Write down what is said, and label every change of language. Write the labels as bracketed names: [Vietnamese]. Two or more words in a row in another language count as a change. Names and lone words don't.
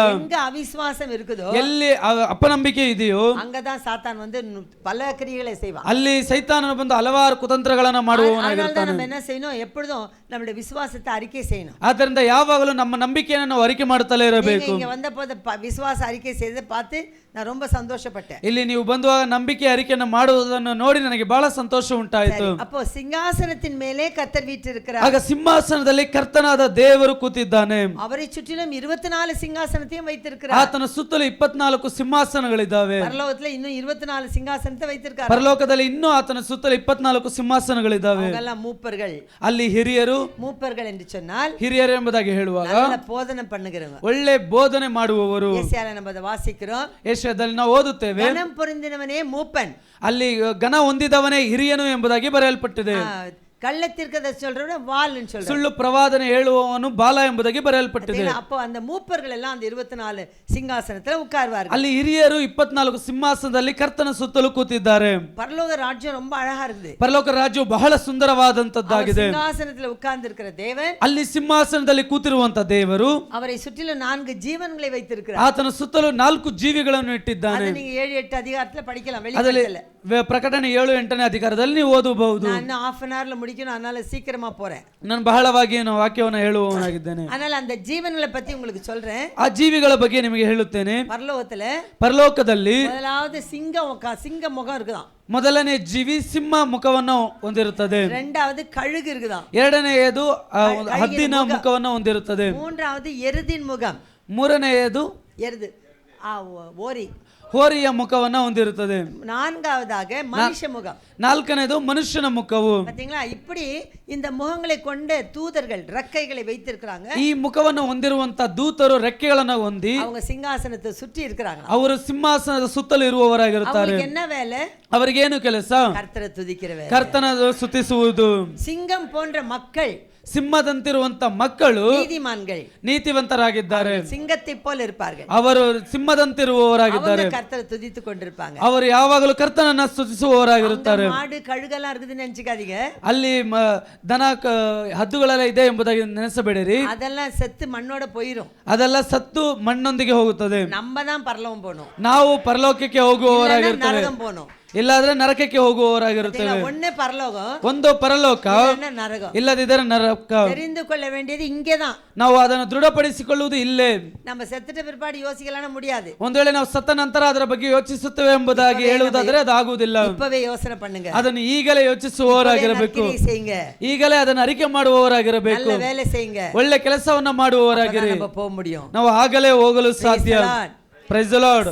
[Tamil] எங்க அவிசுவாசம் இருக்குதோ, [Kannada] ಎಲ್ಲಿ ಅಪನಂಬಿಕೆ ಇದೆಯೋ [Tamil] அங்கதான் சாத்தான் வந்து பல கிரியைகளை செய்வான். [Kannada] ಅಲ್ಲಿ ಸೈತಾನನು ಬಂದು ಹಲವಾರು ಕುತಂತ್ರಗಳನ್ನ ಮಾಡುವವನಾಗಿರ್ತಾನೆ. [Tamil] நம்ம என்ன செய்யணும்? எப்பொழுதும் நம்மளுடைய விசுவாசத்தை அறிக்கை செய்யணும். [Kannada] ಆದ್ದರಿಂದ ಯಾವಾಗಲೂ ನಮ್ಮ ನಂಬಿಕೆಯನ್ನು ನಾವು ಅರಿಕೆ ಮಾಡುತ್ತಲೇ ಇರಬೇಕು. [Tamil] இங்க வந்த போது விசுவாச அறிக்கை செய்து பார்த்து நான் ரொம்ப சந்தோஷப்பட்டேன். [Kannada] ಇಲ್ಲಿ ನೀವು ಬಂದುವಾಗ ನಂಬಿಕೆ ಅರಿಕೆಯನ್ನು ಮಾಡುವುದನ್ನು ನೋಡಿ ನನಗೆ ಬಹಳ ಸಂತೋಷ ಉಂಟಾಯಿತು. [Tamil] அப்போ சிங்காசனத்தின் மேலே கர்த்தர் வீற்றிருக்கிறார். [Kannada] ಆಗ ಸಿಂಹಾಸನದಲ್ಲಿ ಕರ್ತನಾದ ದೇವರು ಕೂತಿದ್ದಾನೆ. [Tamil] அவரை சுற்றிலும் 24 சிங்காசனத்தையும் வைத்திருக்கிறார். [Kannada] ಆತನ ಸುತ್ತಲೂ 24 ಸಿಂಹಾಸನಗಳಿದ್ದಾವೆ. [Tamil] பரலோகத்துல இன்னும் 24 சிங்காசனத்தை வைத்திருக்கார். [Kannada] ಪರಲೋಕದಲ್ಲಿ ಇನ್ನೂ ಆತನ ಸುತ್ತಲೂ 24 ಸಿಂಹಾಸನಗಳಿದ್ದಾವೆ. [Tamil] அவங்கெல்லாம் மூப்பர்கள். [Kannada] ಅಲ್ಲಿ ಹಿರಿಯರು, [Tamil] மூப்பர்கள் என்று சொன்னால் [Kannada] ಹಿರಿಯರು ಎಂಬುದಾಗಿ ಹೇಳುವಾಗ [Tamil] நல்ல போதனை பண்ணுகிறவங்க. [Kannada] ಒಳ್ಳೆ ಬೋಧನೆ ಮಾಡುವವರು. [Tamil] ஏசாயால நம்ம அதை வாசிக்கிறோம். [Kannada] ಯೆಶಾಯದಲ್ಲಿ ನಾವು ಓದುತ್ತೇವೆ, [Tamil] கனம் பொருந்தினவனே மூப்பன், [Kannada] ಅಲ್ಲಿ ಘನ ಹೊಂದಿದವನೇ ಹಿರಿಯನು ಎಂಬುದಾಗಿ ಬರೆಯಲ್ಪಟ್ಟಿದೆ. [Tamil] கள்ளத்திற்கதரிசி சொல்றவன வாள்னு சொல்றாங்க. [Kannada] ಸುಳ್ಳು ಪ್ರವಾದನೆ ಹೇಳುವವನು ಬಾಲ ಎಂಬುದಾಗಿ ಬರೆಯಲ್ಪಟ್ಟಿದೆ. [Tamil] அப்போ அந்த மூப்பர்கள் எல்லாம் அந்த 24 சிங்காசனத்துல உட்கார்வார்கள். [Kannada] ಅಲ್ಲಿ ಹಿರಿಯರು 24 ಸಿಂಹಾಸನದಲ್ಲಿ ಕರ್ತನ ಸುತ್ತಲೂ ಕೂತಿದ್ದಾರೆ. [Tamil] பரலோக ராஜ்யம் ரொம்ப அழகா இருக்குது. [Kannada] ಪರಲೋಕ ರಾಜ್ಯವು ಬಹಳ ಸುಂದರವಾದಂತದ್ದಾಗಿದೆ. [Tamil] சிங்காசனத்துல உட்கார்ந்து இருக்கிற தேவன், [Kannada] ಅಲ್ಲಿ ಸಿಂಹಾಸನದಲ್ಲಿ ಕೂತಿರುವಂತ ದೇವರು [Tamil] அவரை சுற்றிலும் 4 ஜீவன்களை வைத்திருக்கிறார். [Kannada] ಆತನ ಸುತ್ತಲೂ 4 ಜೀವಿಗಳನ್ನು ಇಟ್ಟಿದ್ದಾನೆ. [Tamil] அதை நீங்க 7-8 அதிகாரத்துல படிக்கலாம். [Kannada] ಅದರಲ್ಲಿ [Tamil] வெளிப்படுத்தல [Kannada] ಪ್ರಕಟಣೆ 7-8ನೇ ಅಧಿಕಾರದಲ್ಲಿ ನೀವು ಓದಬಹುದು. [Tamil] நான் இன்னும் [English] half an hour [Tamil] ல முடிக்கணும், அதனால சீக்கிரமா போறேன். [Kannada] ನಾನು ಬಹಳವಾಗಿ ವಾಕ್ಯವನ್ನು ಹೇಳುವವನಾಗಿದ್ದೇನೆ. [Tamil] அதனால அந்த ஜீவன்களை பத்தி உங்களுக்கு சொல்றேன். [Kannada] ಆ ಜೀವಿಗಳ ಬಗ್ಗೆ ನಿಮಗೆ ಹೇಳುತ್ತೇನೆ. [Tamil] பரலோகத்துல [Kannada] ಪರಲೋಕದಲ್ಲಿ [Tamil] முதலாவது சிங்க முகம் இருக்குதாம். [Kannada] ಮೊದಲನೇ ಜೀವಿ ಸಿಂಹ ಮುಖವನ್ನು ಹೊಂದಿರುತ್ತದೆ. [Tamil] இரண்டாவது கழுகு இருக்குதாம். [Kannada] ಎರಡನೆಯದು ಹದ್ದಿನ ಮುಖವನ್ನು ಹೊಂದಿರುತ್ತದೆ. [Tamil] மூன்றாவது எருதின் முகம். [Kannada] ಮೂರನೆಯದು [Tamil] எருது ஓரி. [Kannada] ಹೋರಿಯ ಮುಖವನ್ನು ಹೊಂದಿರುತ್ತದೆ. [Tamil] நான்காவதாக மனுஷ முகம். ನಾಲ್ಕನೇದು ಮನುಷ್ಯನ ಮುಖವು. பாத்தீங்களா? இப்படி இந்த முகங்களை கொண்ட தூதர்கள் ரெக்கைகளை வைத்திருக்கிறாங்க. [Kannada] ಈ ಮುಖವನ್ನು ಹೊಂದಿರುವಂತ ದೂತರು ರೆಕ್ಕೆಗಳನ್ನು ಹೊಂದಿ [Tamil] அவங்க சிங்காசனத்தை சுற்றி இருக்கிறாங்க. [Kannada] ಅವರು ಸಿಂಹಾಸನದ ಸುತ್ತಲೂ ಇರುವವರಾಗಿರುತ್ತಾರೆ. [Tamil] அவங்களுக்கு என்ன வேலை? [Kannada] ಅವರಿಗೇನು ಕೆಲಸ? [Tamil] கர்த்தரை துதிக்கிற வேலை. [Kannada] ಕರ್ತನ ಸ್ತುತಿಸುವುದು. [Tamil] சிங்கம் போன்ற மக்கள், [Kannada] ಸಿಂಹದಂತಿರುವಂತ ಮಕ್ಕಳು [Tamil] நீதிமான்கள், [Kannada] ನೀತಿವಂತರಾಗಿದ್ದಾರೆ. [Tamil] சிங்கத்தை போல இருப்பார்கள். [Kannada] ಅವರು ಸಿಂಹದಂತಿರುವವರಾಗಿದ್ದಾರೆ. [Tamil] அவங்க கர்த்தரை துதித்து கொண்டிருப்பாங்க. [Kannada] ಅವರು ಯಾವಾಗಲೂ ಕರ್ತನನ್ನ ಸ್ತುತಿಸುವವರಾಗಿರುತ್ತಾರೆ. [Tamil] மாடு கழுகெல்லாம் இருக்குதுன்னு நினைச்சுக்காதீங்க. [Kannada] ಅಲ್ಲಿ ದನ ಹದ್ದುಗಳೆಲ್ಲ ಇದೆ ಎಂಬುದಾಗಿ ನೆನೆಸಬೇಡಿರಿ. [Tamil] அதெல்லாம் செத்து மண்ணோட போயிரும். [Kannada] ಅದೆಲ್ಲ ಸತ್ತು ಮಣ್ಣೊಂದಿಗೆ ಹೋಗುತ್ತದೆ. [Tamil] நம்ம தான் பரலோகம் போகணும். [Kannada] ನಾವು ಪರಲೋಕಕ್ಕೆ ಹೋಗುವವರಾಗಿರ್ತೇವೆ, [Tamil] நரகம் போகணும். [Kannada] ಇಲ್ಲಾದ್ರೆ ನರಕಕ್ಕೆ ಹೋಗುವವರಾಗಿರುತ್ತೇವೆ. [Tamil] ஒண்ணு பரலோகம், [Kannada] ಒಂದು ಪರಲೋಕ, [Tamil] நரகம். [Kannada] ಇಲ್ಲದಿದ್ದರೆ ನರಕ. [Tamil] தெரிந்து கொள்ள வேண்டியது இங்கேதான். [Kannada] ನಾವು ಅದನ್ನು ದೃಢಪಡಿಸಿಕೊಳ್ಳುವುದು ಇಲ್ಲೇ. [Tamil] நம்ம செத்துட்ட பிற்பாடு யோசிக்கலாம் முடியாது. [Kannada] ಒಂದು ವೇಳೆ ನಾವು ಸತ್ತ ನಂತರ ಅದರ ಬಗ್ಗೆ ಯೋಚಿಸುತ್ತೇವೆ ಎಂಬುದಾಗಿ ಹೇಳುವುದಾದರೆ ಅದು ಆಗುವುದಿಲ್ಲ. [Tamil] இப்பவே யோசனை பண்ணுங்க. [Kannada] ಅದನ್ನು ಈಗಲೇ ಯೋಚಿಸುವವರಾಗಿರಬೇಕು. ಈಗಲೇ ಅದನ್ನು ಅರಿಕೆ ಮಾಡುವವರಾಗಿರಬೇಕು. [Tamil] நல்ல வேலை செய்யுங்க. [Kannada] ಒಳ್ಳೆ ಕೆಲಸವನ್ನ ಮಾಡುವವರಾಗಿರಿ. [Tamil] நம்ம போக முடியும். [Kannada] ನಾವು ಆಗಲೇ ಹೋಗಲು ಸಾಧ್ಯ. [English] Praise the Lord.